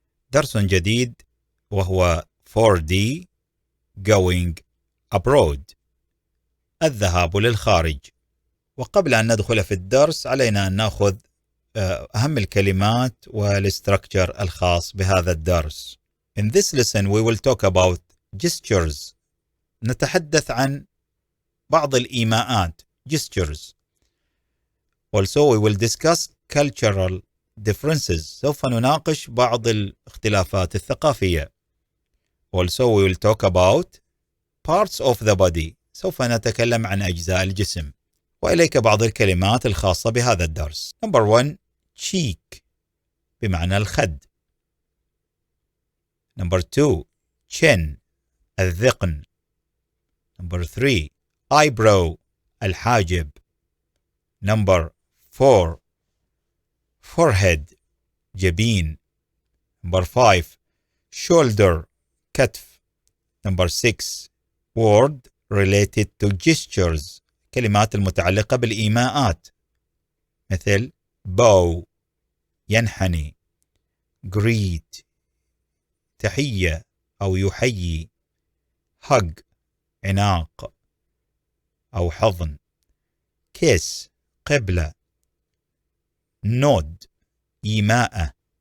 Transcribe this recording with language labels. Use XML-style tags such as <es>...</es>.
<ar>درس جديد وهو 4D Going Abroad، الذهاب للخارج. وقبل أن ندخل في الدرس علينا أن نأخذ أهم الكلمات والاستراكشر الخاص بهذا الدرس.</ar> <en>In this lesson we will talk about gestures.</en> <ar>نتحدث عن بعض الإيماءات gestures.</ar> <en>Also we will discuss cultural differences.</en> <ar>سوف نناقش بعض الاختلافات الثقافية.</ar> <en>Also we will talk about parts of the body.</en> <ar>سوف نتكلم عن أجزاء الجسم. وإليك بعض الكلمات الخاصة بهذا الدرس.</ar> <en>Number 1 cheek</en> <ar>بمعنى الخد.</ar> <en>Number 2 chin الذقن. Number 3 eyebrow الحاجب. Number 4 forehead جبين. Number 5 shoulder كتف. Number 6 word related to gestures</en> <ar>كلمات المتعلقة بالإيماءات مثل bow ينحني، greet تحية أو يحيي، hug عناق أو حضن، kiss قبلة، nod إيماءة،</ar>